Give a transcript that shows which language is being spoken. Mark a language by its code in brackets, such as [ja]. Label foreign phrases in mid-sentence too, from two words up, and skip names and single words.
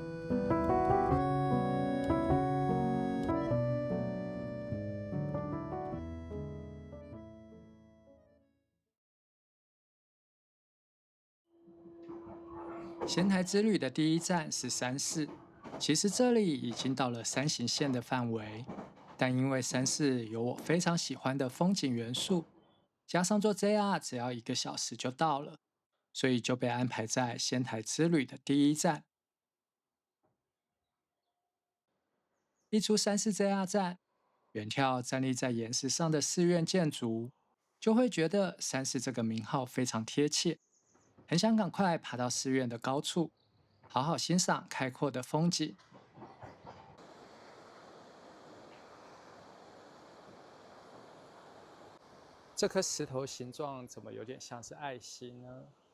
[zh] 仙台之旅的第一站是山寺，其實這裡已經到了山形縣的範圍，但因為山寺有我非常喜歡的風景元素，加上坐 JR 只要1個小時就到了，所以就被安排在仙台之旅的第一站。一出山寺 JR 站，遠眺站立在岩石上的寺院建築，就會覺得山寺這個名號非常貼切，很想趕快爬到寺院的高處，好好欣賞開闊的風景。這顆石頭形狀怎麼有點像是愛心呢？